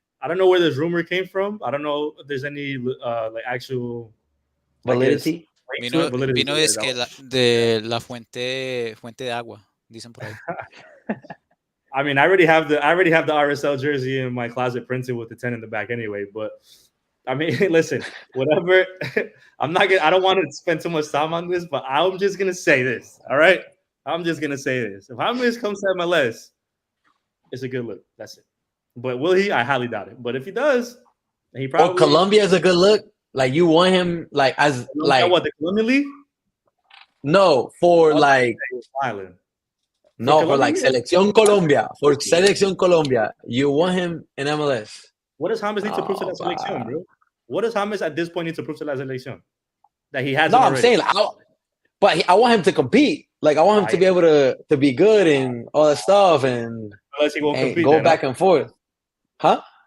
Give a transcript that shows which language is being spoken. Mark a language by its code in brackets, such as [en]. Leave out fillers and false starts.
[en] I don't know where this rumor came from. I don't know if there's any actual validity. [es] Vino es que de la fuente de agua, dicen por ahí. [en] I mean, I already have the RSL jersey in my closet printed with the 10 in the back anyway. But I mean, listen, whatever. I don't want to spend too much time on this, but I'm just gonna say this. All right, I'm just gonna say this. If James comes to MLS, it's a good look. That's it. But will he? I highly doubt it. But if he does, then he probably. Colombia is a good look. Like you want him, like as like what, the Colombian League? No, for like Island. No, for like Selección Colombia. For Selección Colombia, you want him in MLS. What does James need to prove to that Selección, bro? What does James at this point need to prove to that Selección? That he has. No, I'm saying, I want him to compete. Like I want him to be able to be good and all that stuff, and unless he won't compete, go back and forth. Huh?